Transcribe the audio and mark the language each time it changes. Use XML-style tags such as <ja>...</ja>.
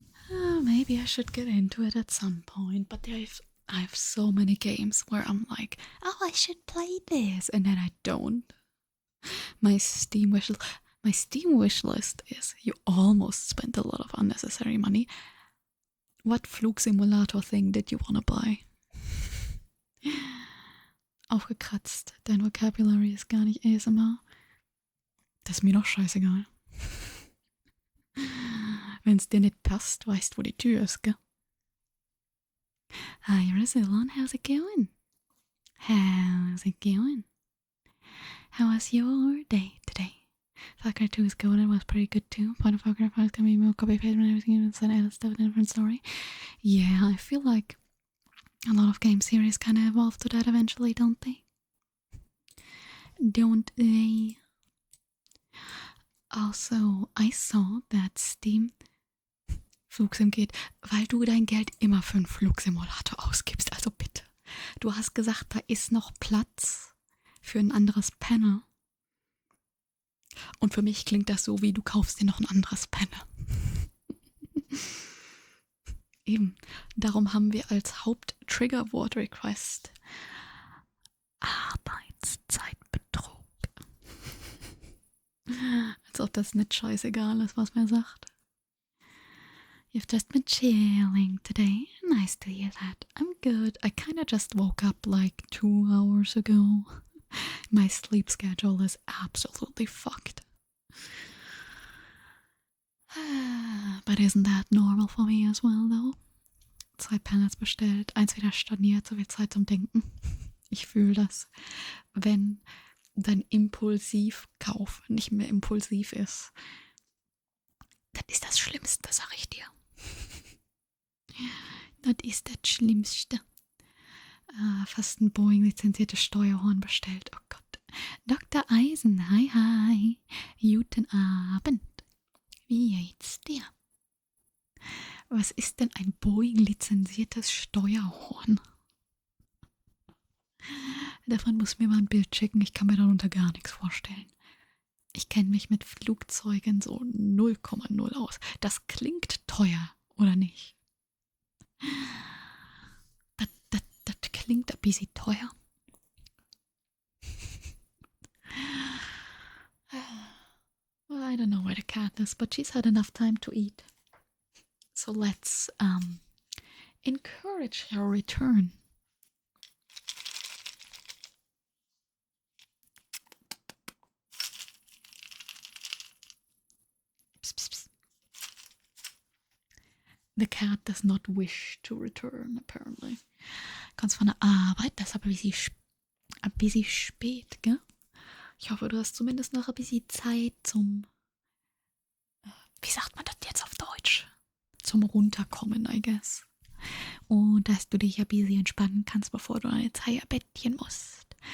<en>Maybe I should get into it at some point, but I have so many games where I'm like, oh, I should play this, and then I don't. My Steam wish list is you almost spent a lot of unnecessary money. What Flugsimulator thing did you want to buy?</en> <de>Aufgekratzt. Dein Vocabulary ist gar nicht ASMR. Das ist mir doch scheißegal. Wenn's dir nicht passt, weißt, wo die Tür ist, gell?</de> <en>Hi, Razilon, how's it going? How's it going? How was your day today? Far Cry 2 is good, it was pretty good too. Point of Far Cry 5 is gonna be more copy paste and everything, it's an other stuff, a different story. Yeah, I feel like a lot of game series kind of evolve to that eventually, don't they? Don't they?</en> <de>Also,</de> <en>I saw that</en> <de>Steam Flugsim geht, weil du dein Geld immer für einen Flugsimulator ausgibst. Also bitte. Du hast gesagt, da ist noch Platz für ein anderes Panel. Und für mich klingt das so, wie du kaufst dir noch ein anderes Panel. Eben. Darum haben wir als Haupt-Triggerwort-Request Arbeitszeitbetrug. Als ob das nicht scheißegal ist, was man sagt.</de> <en>You've just been chilling today. Nice to hear that. I'm good. I kind of just woke up like 2 hours ago. My sleep schedule is absolutely fucked. But isn't that normal for me as well, though?</en> <de>2 Panels bestellt, 1 wieder storniert, so viel Zeit zum Denken. Ich fühle das. Wenn dein Impulsivkauf nicht mehr impulsiv ist, das ist das Schlimmste, sag ich dir. Das ist das Schlimmste. Fast ein Boeing-lizenziertes Steuerhorn bestellt. Oh Gott. Dr. Eisen, hi, hi. Guten Abend. Wie geht's dir? Was ist denn ein Boeing-lizenziertes Steuerhorn? Davon muss mir mal ein Bild schicken. Ich kann mir darunter gar nichts vorstellen. Ich kenne mich mit Flugzeugen so 0,0 aus. Das klingt teuer, oder nicht? Das klingt ein bisschen teuer.</de> <en>I don't know where the cat is, but she's had enough time to eat. So let's encourage her return. Psst, psst, psst. The cat does not wish to return, apparently.</en> <de>Kommst von der Arbeit, das ist aber ein bisschen spät, gell? Ich hoffe, du hast zumindest noch ein bisschen Zeit zum, wie sagt man das jetzt auf Deutsch? Zum Runterkommen,</de> <en>I guess.</en> <de>Und dass du dich ein bisschen entspannen kannst, bevor du ins Bettchen musst.</de>